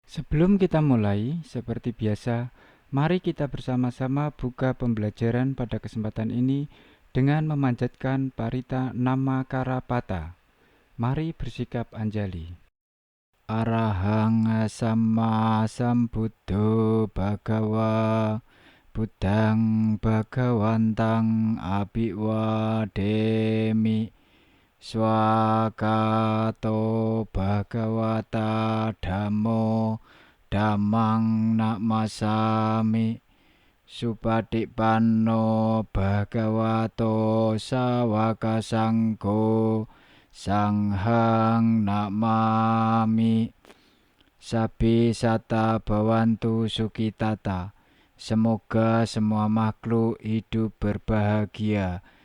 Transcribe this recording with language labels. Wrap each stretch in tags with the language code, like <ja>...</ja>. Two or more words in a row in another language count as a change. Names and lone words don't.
<id>Sebelum kita mulai, seperti biasa, mari kita bersama-sama buka pembelajaran pada kesempatan ini dengan memanjatkan Parita Namakarapata. Mari bersikap anjali.</id> <pi>Arahang Sama Sambuddho Bhagawa Buddhang Bhagawantang Abhiwademi Swakato Bhagawata Dhammo Dhammang Namasami Supatipanno Bhagavato Sawaka Sangho Sanghang Namami. Sabi Sata Bhavantu Sukitata.</pi> <id>Semoga semua makhluk hidup berbahagia.</id>